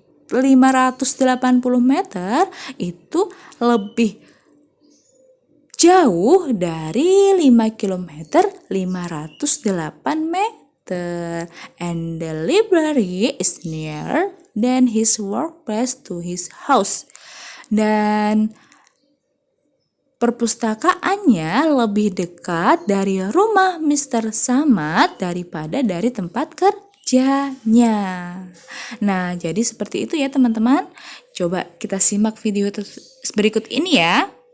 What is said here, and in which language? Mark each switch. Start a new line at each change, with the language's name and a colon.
Indonesian: 580 meter itu lebih jauh dari 5 km 508 meter.
English: And the library is nearer than his workplace to his house.
Indonesian: Dan perpustakaannya lebih dekat dari rumah Mr. Samad daripada dari tempat kerjanya. Nah, jadi seperti itu ya teman-teman. Coba kita simak video berikut ini ya.